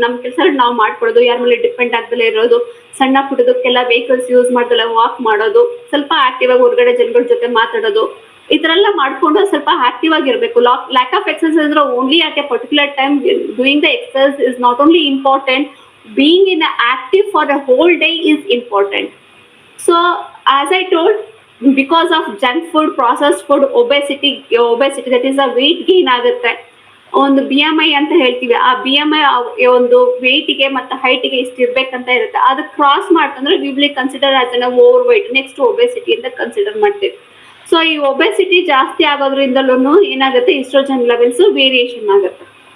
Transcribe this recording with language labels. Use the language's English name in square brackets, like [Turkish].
[Kannada] ನಮ್ಮ ಕೆಲಸ ನಾವು ಮಾಡ್ಕೊಳ್ಳೋದು, ಯಾರ ಮೇಲೆ ಡಿಪೆಂಡ್ ಆಗ್ದಲೇ ಇರೋದು, ಸಣ್ಣ ಪುಟ್ಟದಕ್ಕೆಲ್ಲ ವೆಹಿಕಲ್ಸ್ ಯೂಸ್ ಮಾಡ್ದಲ್ಲ ವಾಕ್ ಮಾಡೋದು, ಸ್ವಲ್ಪ ಆಕ್ಟಿವ್ ಆಗಿ ಹೊರಗಡೆ ಜನಗಳ ಜೊತೆ ಮಾತಾಡೋದು, ಈ ತರ ಎಲ್ಲ ಮಾಡ್ಕೊಂಡು ಸ್ವಲ್ಪ ಆಕ್ಟಿವ್ ಆಗಿರ್ಬೇಕು. [English] lack of exercise [Kannada] ಅಂದ್ರೆ [English] Only at a particular time doing the exercise is not only important, being in active for a whole day is important. So as I told, because of junk food, processed food, obesity that is a weight gain [Kannada] ಆಗುತ್ತೆ. ಒಂದು BMI ಅಂತ ಹೇಳ್ತೀವಿ, ಆ BMI ಒಂದು ವೆಯ್ಟಿಗೆ ಮತ್ತು ಹೈಟಿಗೆ ಇಷ್ಟು ಇರ್ಬೇಕಂತ ಇರುತ್ತೆ. ಅದು cross ಮಾಡ್ತಂದ್ರೆ [English] we will consider as an over weight, next obesity [Kannada] ಅಂತ ಕನ್ಸಿಡರ್ ಮಾಡ್ತೀವಿ. ಸೊ ಈ ಒಬೆಸಿಟಿ ಜಾಸ್ತಿ ಆಗೋದ್ರಿಂದಲೂ ಏನಾಗುತ್ತೆ, ಈಸ್ಟ್ರೋಜನ್ ಲೆವೆಲ್ಸ್ ವೇರಿಯೇಷನ್ ಆಗುತ್ತೆ.